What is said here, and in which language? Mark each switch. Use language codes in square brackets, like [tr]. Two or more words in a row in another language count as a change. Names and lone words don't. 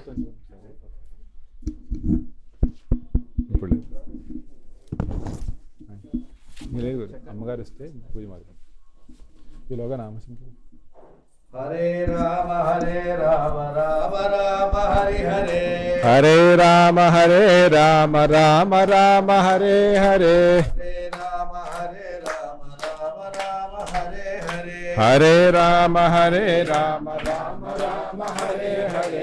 [te] ఇప్పుడు లేదు అమ్మగారు ఇస్తే పూజ మాత్రం ఈలోగా నామసింహ [sa] హరే రామ రామ రామ హరి హరే హరే రామ రామ రామ హరే హరే హరే రామ రామ రామ హరే హరే హరే రామ రామ రామ హరే హరే